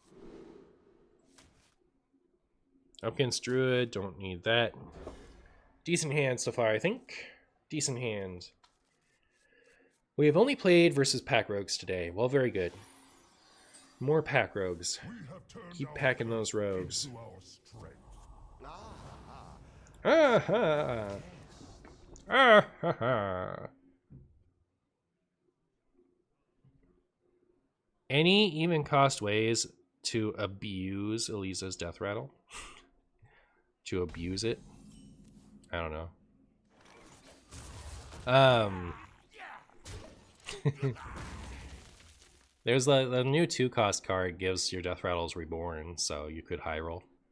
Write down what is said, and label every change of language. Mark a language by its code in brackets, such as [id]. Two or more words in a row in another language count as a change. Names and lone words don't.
[en] Upkins Druid, don't need that. Decent hand so far, I think. Decent hand. We have only played versus pack rogues today. Well, very good. More pack rogues. Keep packing those rogues. Ah ha! Ah ha ha! Any even cost ways to abuse Elisa's death rattle? To abuse it? I don't know. There's the new 2-cost card gives your death rattles reborn, so you could high roll.